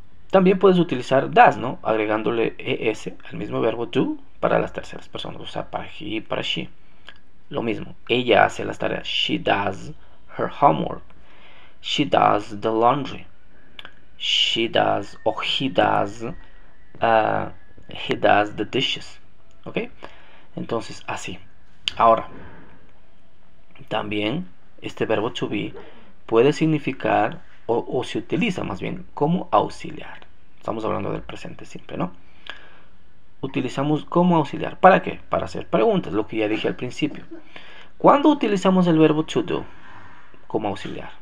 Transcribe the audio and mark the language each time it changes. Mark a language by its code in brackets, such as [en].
[es] También puedes utilizar does, ¿no? Agregándole es al mismo verbo do para las terceras personas, o sea, para he y para she. Lo mismo, ella hace las tareas. [en] She does her homework. She does the laundry. She does o he does the dishes. [es] ¿Ok? Entonces, así. Ahora, también este verbo to be puede significar o se utiliza más bien como auxiliar. Estamos hablando del presente simple, ¿no? Utilizamos como auxiliar. ¿Para qué? Para hacer preguntas, lo que ya dije al principio. ¿Cuándo utilizamos el verbo to do como auxiliar?